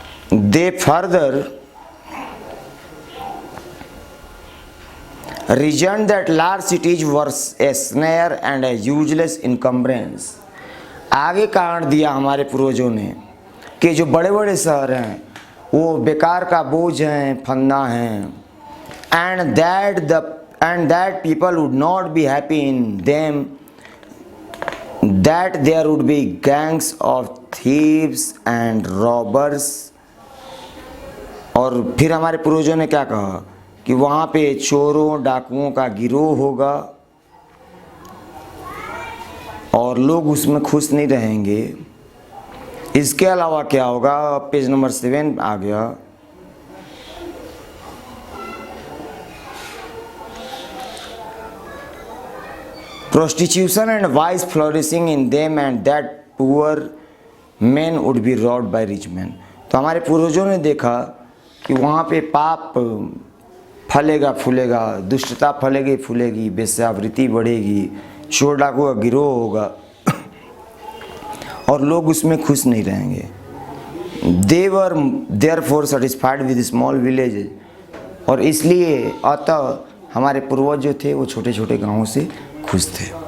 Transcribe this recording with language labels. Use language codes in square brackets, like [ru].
[en] They further reasoned that large cities were a snare and a useless encumbrance. [hi] आगे कारण दिया हमारे पूर्वजों ने कि जो बड़े बड़े शहर हैं वो बेकार का बोझ हैं, फंदा हैं, [en] and that people would not be happy in them, that there would be gangs of thieves and robbers. [hi] और फिर हमारे पूर्वजों ने क्या कहा कि वहाँ पे चोरों डाकुओं का गिरोह होगा और लोग उसमें खुश नहीं रहेंगे। इसके अलावा क्या होगा, पेज नंबर 7 आ गया। [en] Prostitution and vice flourishing in them, and that poor men would be robbed by rich men. [hi] तो हमारे पूर्वजों ने देखा कि वहाँ पे पाप फलेगा फूलेगा, दुष्टता फलेगी फूलेगी, वेश्यावृत्ति बढ़ेगी, चोर डाकू का गिरोह होगा और लोग उसमें खुश नहीं रहेंगे। [en] They were therefore satisfied with small villages, [hi] और इसलिए अतः हमारे पूर्वज जो थे वो छोटे छोटे गांवों से खुश थे।